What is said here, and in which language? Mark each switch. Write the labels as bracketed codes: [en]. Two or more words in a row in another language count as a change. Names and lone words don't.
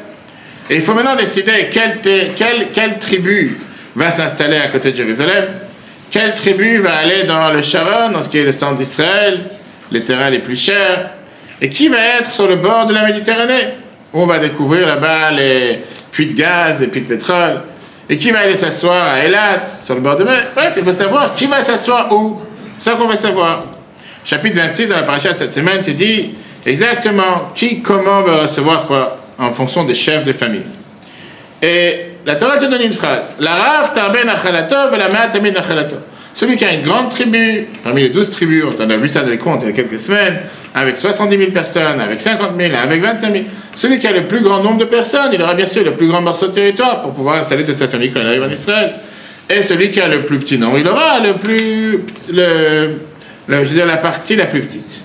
[fr] Et il faut maintenant décider quelle tribu va s'installer à côté de Jérusalem, quelle tribu va aller dans le Sharon, dans ce qui est le centre d'Israël, les terrains les plus chers, et qui va être sur le bord de la Méditerranée, où on va découvrir là-bas les puits de gaz, les puits de pétrole, et qui va aller s'asseoir à Eilat, sur le bord de mer. Bref, il faut savoir qui va s'asseoir où. C'est ça qu'on va savoir. Chapitre 26 dans la paracha de cette semaine te dit exactement qui, comment va recevoir quoi, en fonction des chefs de famille. Et la Torah te donne une phrase. [he] לרב תרבה נחלתו ולמעט תמיד נחלתו. [fr] Celui qui a une grande tribu, parmi les 12 tribus, on a vu ça dans les comptes il y a quelques semaines, avec 70 000 personnes, avec 50 000, avec 25 000. Celui qui a le plus grand nombre de personnes, il aura bien sûr le plus grand morceau de territoire pour pouvoir installer toute sa famille quand il arrive en Israël. Et celui qui a le plus petit nombre, il aura la partie la plus petite.